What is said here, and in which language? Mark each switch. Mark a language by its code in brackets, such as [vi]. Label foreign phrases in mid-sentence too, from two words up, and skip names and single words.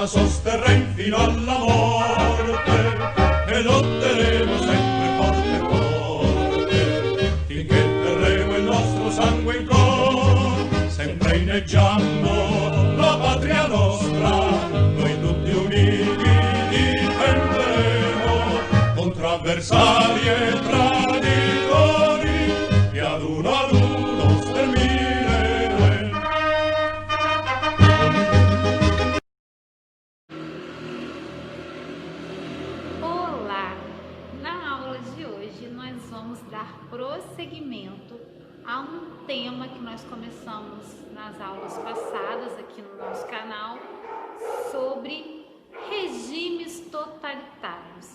[it] sosterremo fino alla morte e lotteremo sempre forte forte, finché terremo il nostro sangue in flor, sempre inneggiando la patria nostra, noi tutti uniti difenderemo contro avversari e traditori che ad uno stermineremo. [pt] Olá! Na aula de hoje nós vamos dar prosseguimento a um tema que nós começamos nas aulas passadas aqui no nosso canal sobre regimes totalitários.